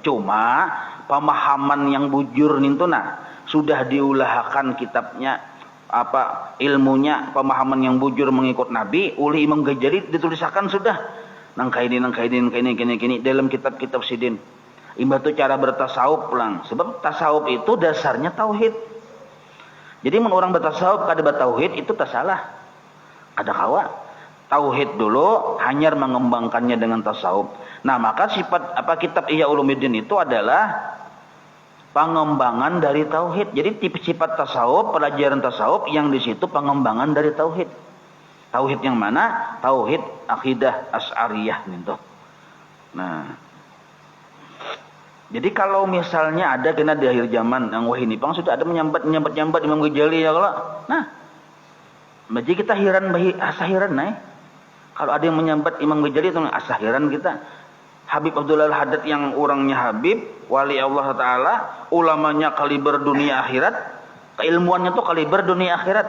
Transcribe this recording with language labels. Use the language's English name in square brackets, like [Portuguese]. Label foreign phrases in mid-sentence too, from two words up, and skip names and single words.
[Banjar] Cuma pemahaman yang bujur itu sudah diulahkan kitabnya, ilmunya, pemahaman yang bujur mengikut Nabi oleh Imam Ghazali ditulisakan sudah. Nangkaini dalam kitab-kitab Sidin. Imbah itu cara bertasawuf pulang. Sebab tasawuf itu dasarnya tauhid. Jadi mun orang bertasawuf kada bertauhid itu tersalah. Ada kawa. Tauhid dulu, hanyar mengembangkannya dengan tasawuf. [Indonesian] Nah, maka sifat kitab Ihya Ulumuddin itu adalah pengembangan dari tauhid. Jadi tipe sifat tasawuf, pelajaran tasawuf yang di situ pengembangan dari tauhid. Tauhid yang mana? Tauhid akidah Asy'ariyah gitu. [Banjar] Nah, jadi kalau misalnya ada kena di akhir zaman yang wah ini pang sudah ada menyambat Imam Ghazali ya kalau. Nah, jadi kita heran asahiran kalau ada yang menyambat Imam Ghazali itu asahiran kita. [Indonesian] Habib Abdullah Al-Haddad yang orangnya Habib, [Arabic] ولي الله تعالى, [Indonesian] ulamanya kaliber dunia akhirat, keilmuannya tuh kaliber dunia akhirat.